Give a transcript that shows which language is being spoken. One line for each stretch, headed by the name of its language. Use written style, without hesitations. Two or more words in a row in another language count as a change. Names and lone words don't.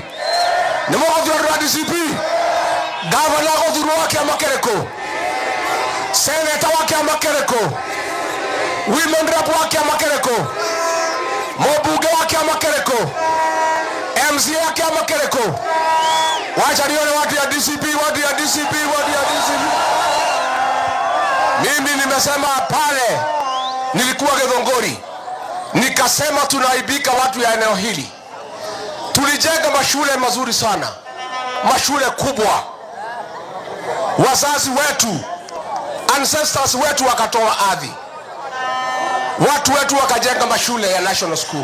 Kikuyu: gavana gũthurwo wa kĩama kĩrĩkũ seneta wa kĩama kĩrĩkũ
English: women rep
Kikuyu: wa kĩama kĩrĩkũ mũmbunge wa kĩama kĩrĩkũ MCA wa kĩama kĩrĩkũ
Swahili: wacha nione watu ya DCP. Mimi nimesema pale nilikuwa Githongori nikasema tunaibika watu ya eneo hili. Tulijenga mashule mazuri sana, mashule kubwa, wazazi wetu ancestors wetu wakatoa ardhi, watu wetu wakajenga mashule ya
English: national school.